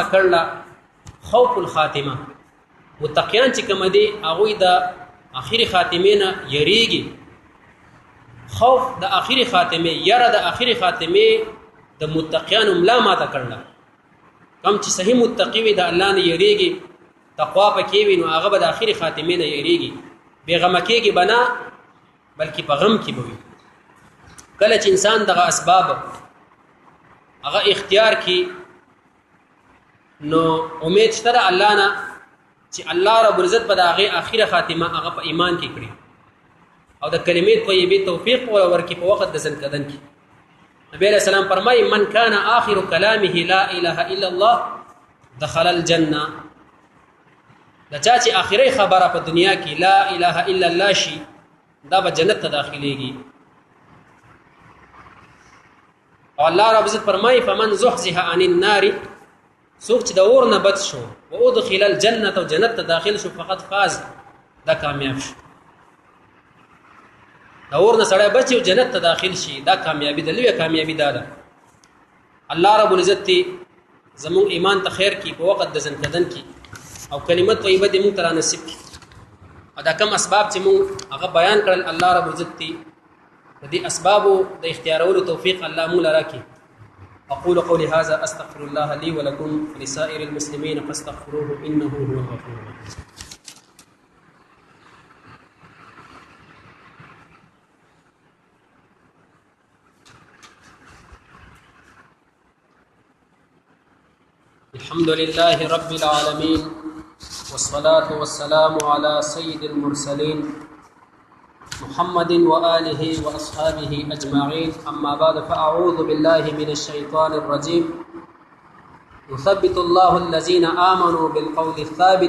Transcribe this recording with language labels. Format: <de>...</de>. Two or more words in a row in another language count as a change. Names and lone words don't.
<ps>کړله</ps> <ar>خوف الخاتمه</ar> <ps>متقیان چې کوم دي هغوی د آخري خاتمې نه یریږي خوف د آخري خاتمې یره د آخري خاتمې د متقیانو ملا ماته کړله کم چې صحیح متقی وي د الله نه یریږي تقوا پکې وي نو هغه به د آخري خاتمې نه یریږي بېغمه کېږي به نه بلکې په غم کې به وي کله چې انسان دغه اسباب هغه اختیار کی نو امید شته د الله نه چې الله رب العزت به د هغې اخره خاتمه هغه په ایمان کې کړي او د کلمې طیبې توفیق ورکړي په وخت د ځنکدن کې نبی</ps> <ar>علیه السلام</ar> <ps>فرمایي</ps> <ar>من کان آخر کلامه لا اله الا الله دخل الجنه</ar> <ps>د چا چې آخري خبره په دنیا کې</ps> <ar>لا اله الا الله</ar> <ps>شي دا به جنت ته داخليږي او الله رب عزت فرمایي</ps> <ar>فمن زحزح عن النار</ar> <ps>څوک چې د اور نه بچ شو</ps> <ar>و ادخل الجنه</ar> <ps>او جنت ته داخل شو</ps> <ar>فقط فاز</ar> <ps>دا کامیاب شو د اور نه سړی بچ او جنت ته داخل شي دا کامیابی ده لویه کامیابی ده الله رب العزت زمون ایمان ته خیر کی په وخت د ځنکدن کی او کلمت طیبه دې مونږ ته را نصیب کی دا کم اسباب چې مونږ هغه بیان کړل الله رب العزت د دې اسبابو د اختیارولو توفیق الله مونږ راکړي</ps> <ar>اقول قولي هذا استغفر الله لي ولكم ولسائر المسلمين فاستغفروه انه هو الغفور الرحيم الحمد لله رب العالمين والصلاة والسلام على سيد المرسلين محمد وآله وأصحابه أجمعين أما بعد فأعوذ بالله من الشيطان الرجيم يثبت الله الذين آمنوا بالقول الثابت</ar>